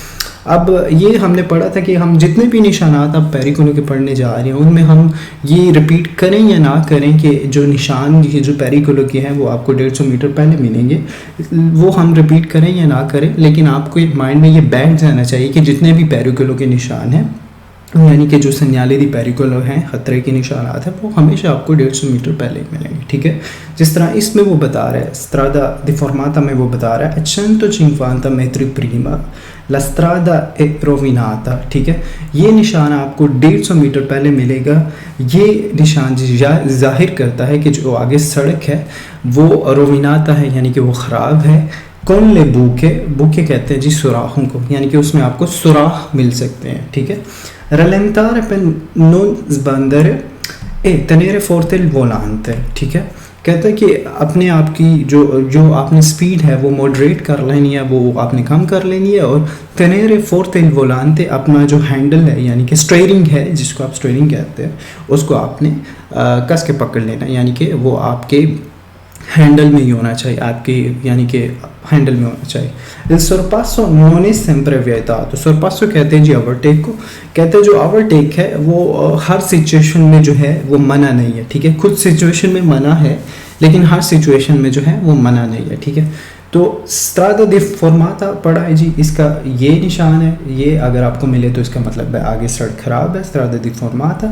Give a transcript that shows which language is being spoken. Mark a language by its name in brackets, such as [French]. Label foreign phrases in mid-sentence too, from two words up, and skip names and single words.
[Hindi] अब ये हमने पढ़ा था कि हम जितने भी निशानात आप पेरिकोलो के पढ़ने जा रहे हैं उनमें हम ये रिपीट करें या ना करें कि जो निशान जो पेरिकोलो के हैं वो आपको 150 मीटर पहले मिलेंगे, वो हम रिपीट करें या ना करें, लेकिन आपको माइंड में ये बैठ जाना चाहिए कि जितने भी पेरिकोलो के निशान हैं, यानी कि जो [Italian] segnale di pericolo [Hindi] हैं, खतरे के निशानात हैं, वो हमेशा आपको 150 मीटर पहले मिलेंगे, ठीक है। जिस तरह इसमें वो बता रहा है [Italian] strada deformata [Hindi] में वो बता रहा है [Italian] 150 metri prima la strada è rovinata, [Hindi] ठीक है। ये निशान आपको 150 मीटर पहले मिलेगा। ये निशान जाहिर करता है कि जो आगे सड़क है वो रोविनाता है, यानी कि वो ख़राब है। [Italian] con le buche [Hindi] कहते हैं जी सुराखों को, यानी कि उसमें आपको सुराख मिल सकते हैं, ठीक है। [Italian] rallentare per non sbandere e tenere forte il volante, [Hindi] ठीक है। कहता है कि अपने आप की जो आपने स्पीड है वो मॉडरेट कर लेनी है, वो आपने कम कर लेनी है, और [Italian] tenere forte il volante [Hindi] अपना जो हैंडल है यानी कि स्टीयरिंग है, जिसको आप स्टीयरिंग कहते हैं, उसको आपने कस के पकड़ लेना, यानी कि वो आपके हैंडल में ही होना चाहिए, आपके यानी कि हैंडल में होना चाहिए। [Italian] il sorpasso non è sempre vietato, [Hindi] sorpasso कहते हैं जी ओवरटेक को, कहते हैं जो ओवरटेक है वो हर सिचुएशन में जो है वो मना नहीं है, ठीक है। कुछ सिचुएशन में मना है, लेकिन हर सिचुएशन में जो है वो मना नहीं है, ठीक है। तो [Italian] strada deformata [Hindi] पढ़ा है जी, इसका ये निशान है, ये अगर आपको मिले तो इसका मतलब है आगे सड़क ख़राब है, [Italian] strada deformata.